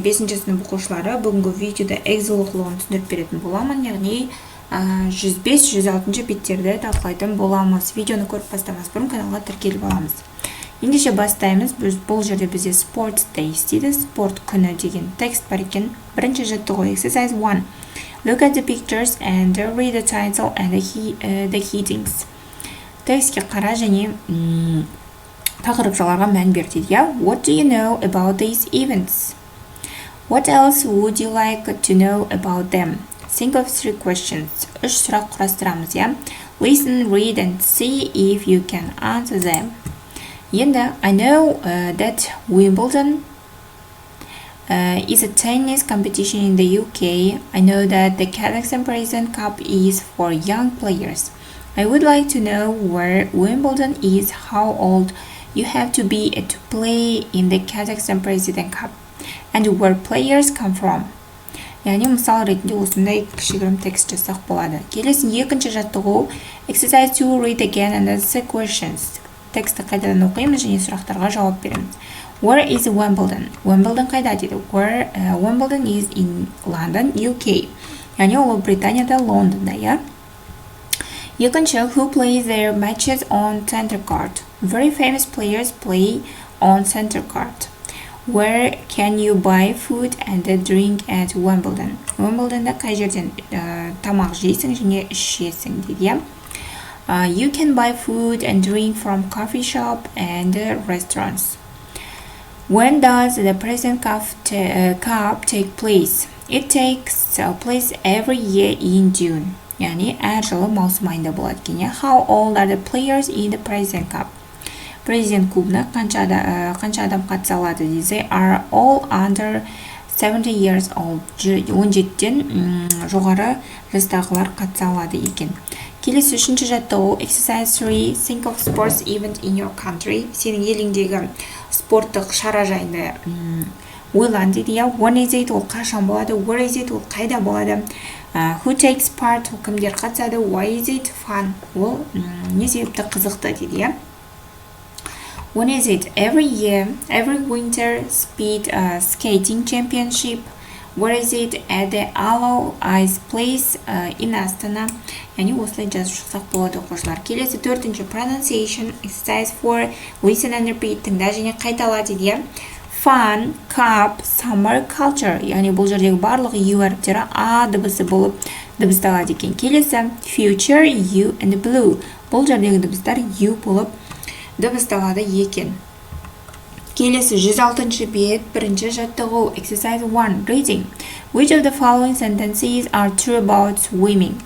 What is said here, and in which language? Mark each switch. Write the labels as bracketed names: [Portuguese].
[Kazakh] 5-ші сынып оқушылары, бүгінгі видеода Excel оқулығын түсіндіріп беретін боламын, яғни 105-106 беттерді талқылайтын боламыз. Видеоны көріп бастамас бұрын каналға тіркеліп аламыз. Ендеше бастаймыз. Бұл жерде бізде Sport Days дейді, спорт күні деген текст бар екен. Бірінші жаттығу [English] exercise 1. Look at the pictures and read the title and the headings. [Kazakh] Текстке қара және тақырыптарға мән бер дейді. [English] What do you know about these events? What else would you like to know about them? Think of 3 questions. [Kazakh] 3 сұрақ құрастырамыз, [English] Listen, read and see if you can answer them. Енді, I know that Wimbledon is a tennis competition in the UK. I know that the Kazakhstan President Cup is for young players. I would like to know where Wimbledon is, how old you have to be to play in the Kazakhstan President Cup, and where players come from. [Kazakh] Яғни мысал ретінде осындай кішігірім текст жасақ болады. Келесі екінші жаттығу [English] exercise 2 read again and answer questions. [Kazakh] Тексті қайдадан оқимыз және сұрақтарға жауап береміз. [English] Where is Wimbledon? [Kazakh] Wimbledon қайда дейді? [English] Wimbledon is in London, UK. [Kazakh] Яғни ол Британияда, Лондонда, Екінші, [English] who plays their matches on center court? Very famous players play on center court. Where can you buy food and drink at Wimbledon? [Kazakh] Wimbledonда қай жерден тамақ жейсің және ішесің дейді, [English] You can buy food and drink from coffee shop and restaurants. When does the President Cup take place? It takes place every year in June. [Kazakh] яғни әр жылы маусым айында болады екен. [English] How old are the players in the President Cup? [Kazakh] Президент клубына қанша адам қатыса алады? [English] They are all under 70 years old. [Kazakh] 17-тен жоғары жастағылар қатыса алады екен. Келесі үшінші жаттығу [English] exercise 3 think of sports event in your country. [Kazakh] Сенің еліңдегі спорттық шара жайында ойлан дейді. [English] When is it? [Kazakh] Ол қашан болады? [English] Where is it? [Kazakh] Ол қайда болады? [English] Who takes part? [Kazakh] Кімдер қатысады? [English] Why is it fun? [Kazakh] Ол не себепті қызықты дейді. [English] When is it? Every year, every winter speed skating championship. Where is it? At the Allow Ice Place in Астана. [Kazakh] Яғни осылай жазып шықсақ болады оқушылар. Келесі төртінші [English] pronunciation exercise 4 listen and repeat. [Kazakh] Тыңда және қайтала дейді. [English] Fun, cup, summer, culture. [Kazakh] Яғни бұл жердегі барлық U әріптері А дыбысы болып дыбысталады екен. [English] Келесі future, U and blue. [Kazakh] Бұл жердегі дыбыстар U болып дыбысталады екен. Келесі 106-шы бет, бірінші жаттығу [English] exercise 1 reading. Which of the following sentences are true about swimming?